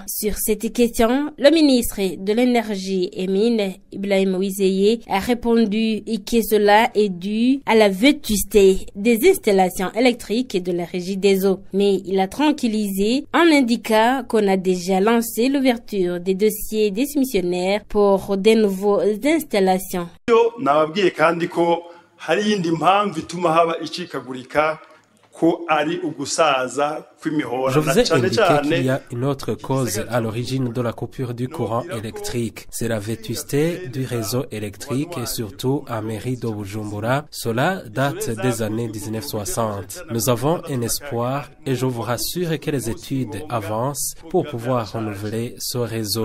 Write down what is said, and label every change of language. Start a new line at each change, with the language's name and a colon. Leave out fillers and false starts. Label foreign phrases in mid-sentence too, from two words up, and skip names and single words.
French: Sur cette question, le ministre de l'Énergie et Mines, Ibrahim Ouideye, a répondu que cela est dû à la vétusté des installations électriques de la régie des eaux. Mais il a tranquillisé en indiquant qu'on a déjà lancé l'ouverture des dossiers des missionnaires pour de nouvelles installations.
Rundi: Nababwiye kandi ko hari yindi mpamvu ituma haba icikagurika
French: Je vous ai indiqué qu'il y a une autre cause à l'origine de la coupure du courant électrique. C'est la vétusté du réseau électrique et surtout à mairie de Bujumbura. Cela date des années 1960. Nous avons un espoir et je vous rassure que les études avancent pour pouvoir renouveler ce réseau.